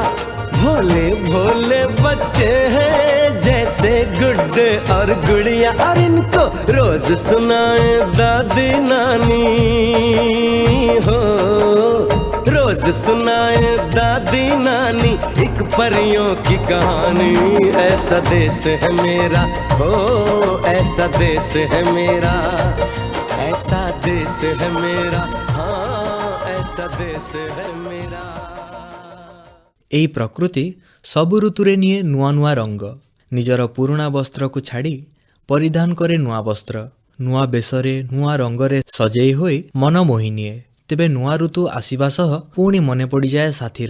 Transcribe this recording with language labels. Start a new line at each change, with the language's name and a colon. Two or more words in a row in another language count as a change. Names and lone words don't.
Hindi: भोले भोले बच्चे हैं जैसे गुड्डे और गुड़िया, और इनको रोज सुनाए दादी नानी हो, रोज सुनाए दादी नानी एक परियों की कहानी। ऐसा देश है मेरा हो, ऐसा देश है मेरा, ऐसा देश है मेरा, हाँ ऐसा देश है मेरा।
Odia: ଏହି ପ୍ରକୃତି ସବୁ ଋତୁରେ ନିଏ ନୂଆ ନୂଆ ରଙ୍ଗ। ନିଜର ପୁରୁଣା ବସ୍ତ୍ରକୁ ଛାଡ଼ି ପରିଧାନ କରେ ନୂଆ ବସ୍ତ୍ର। ନୂଆ ବେଶରେ ନୂଆ ରଙ୍ଗରେ ସଜେଇ ହୋଇ ମନ ମୋହି ନିଏ। ତେବେ ନୂଆ ଋତୁ ଆସିବା ସହ ପୁଣି ମନେ ପଡ଼ିଯାଏ ସାଥୀର।